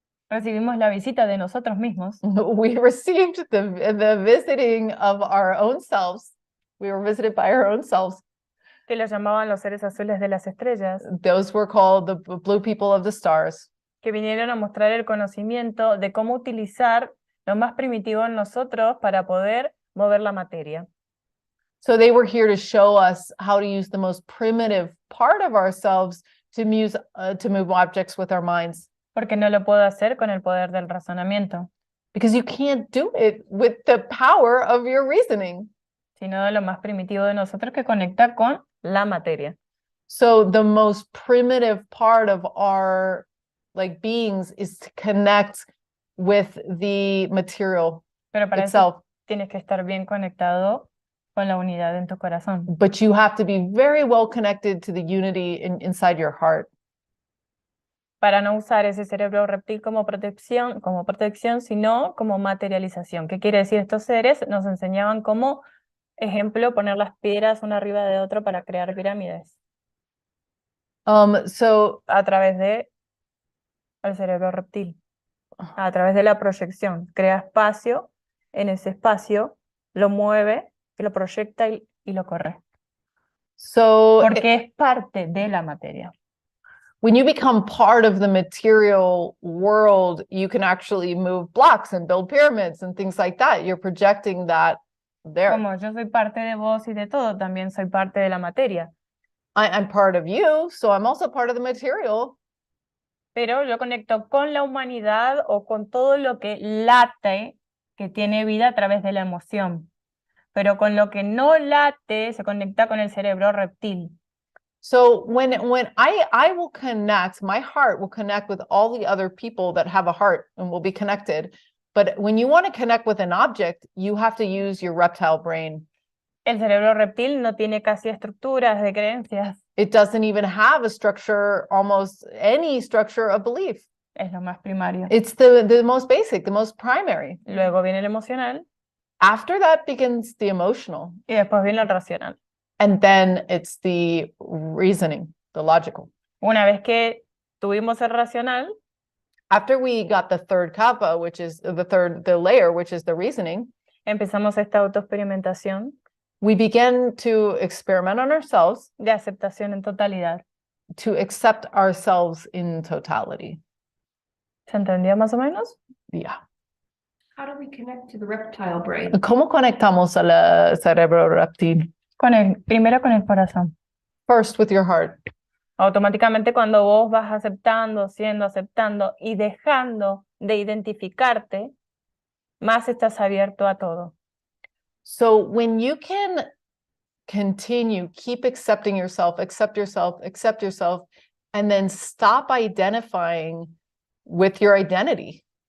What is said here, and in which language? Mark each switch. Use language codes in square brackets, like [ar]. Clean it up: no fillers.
[es] recibimos la visita de nosotros mismos, [en] we received the visiting of our own selves. We were visited by our own selves. [es] que los llamaban los seres azules de las estrellas, [en] Those were called the blue people of the stars. [es] que vinieron a mostrar el conocimiento de cómo utilizar lo más primitivo en nosotros para poder mover la materia. [en] So they were here to show us how to use the most primitive part of ourselves to move objects with our minds. [es] Porque no lo puedo hacer con el poder del razonamiento, [en] Because you can't do it with the power of your reasoning. [es] sino de lo más primitivo de nosotros que conecta con la materia. [en] So the most primitive part of our beings is to connect with the material [es] Pero para eso [en] itself. [es] tienes que estar bien conectado con la unidad en tu corazón. [en] But you have to be very well connected to the unity inside your heart. [es] Para no usar ese cerebro reptil como protección, sino como materialización. ¿Qué quiere decir? Estos seres nos enseñaban como ejemplo poner las piedras una arriba de otra para crear pirámides [en] So [es] a través de el cerebro reptil, a través de la proyección. Crea espacio, en ese espacio lo mueve, y lo proyecta y lo corre. Porque es parte de la materia. [en] when you become part of the material world, you can actually move blocks and build pyramids and things like that. You're projecting that there. [es] Como yo soy parte de vos y de todo, también soy parte de la materia. [en] I'm part of you, so I'm also part of the material. [es] Pero yo conecto con la humanidad o con todo lo que late, que tiene vida a través de la emoción. Pero con lo que no late, se conecta con el cerebro reptil. [en] So when I will connect, my heart will connect with all the other people that have a heart and will be connected. But when you want to connect with an object, you have to use your reptile brain. [es] El cerebro reptil no tiene casi estructuras de creencias. [en] It doesn't even have a structure, almost any structure of belief. [es] Es lo más primario. [en] It's the most basic, the most primary. [es] Luego viene el emocional [en] After that begins the emotional. [es] y después viene el racional. [en] And then it's the reasoning, the logical. [es] Una vez que tuvimos el racional, [en] After we got the third kappa, which is the layer, which is the reasoning, [es] empezamos esta autoexperimentación [en] we began to experiment on ourselves, [es] de aceptación en totalidad. [en] to accept ourselves in totality. [es] ¿Se entendió más o menos? [en] Yeah. How do we connect to the reptile brain? [es] ¿Cómo conectamos al cerebro reptil? Primero con el corazón. [en] First with your heart. [es] Automáticamente cuando vos vas aceptando, aceptando y dejando de identificarte, más estás abierto a todo. [en] So when you can continue, keep accepting yourself, accept yourself, and then stop identifying with your identity.